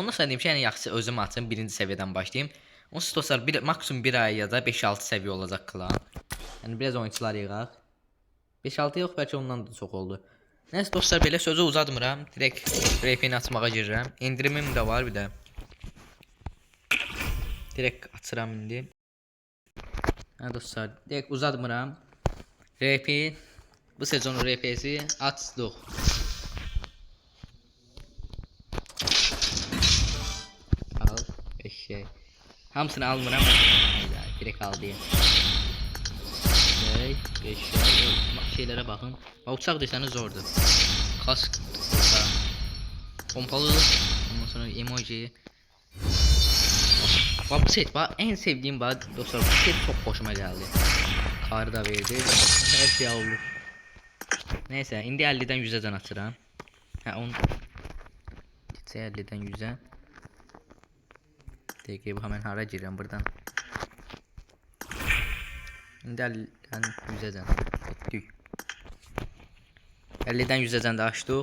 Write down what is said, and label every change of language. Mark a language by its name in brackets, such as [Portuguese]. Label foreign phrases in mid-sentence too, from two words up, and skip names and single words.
[Azerbaijani] Ondan sonra dedim ki, yəni yaxşı özüm açım, birinci səviyyədən başlayım. Onsuz dostlar maksimum 1 ay ya da 5-6 səviyyə olacaq klan. Yəni biraz oyunçular yığaq. 5-6 yox, bəlkə ondan da çox oldu. Nəysə dostlar belə sözü uzatmıram. Direkt RP-ni açmağa girirəm. İndirimim də var bir də. Direkt açıram indi. Ha dostlar, direkt uzatmıram. RP bu sezonun RP'si açdıq. Al 5 şey. Hamısını almıram. Hayda, direkt al diye. [Turkish] 5 şeylere bakın. Uçak deseniz zordur. Kask, pompalı, ondan sonra emoji. Bak bu set, bak en sevdiğim bak dostlar, bu set çok hoşuma geldi. Karı da verdi. Her şey olur. [Azerbaijani] Neyse, indi 50'den 100'e can açıram. Ha 10. Gitsə 50'den 100'e. Deyək bu hemen hara girirəm buradan. İndi 50'den 100'e can. Etdik. 50'den 100'e can da açdıq.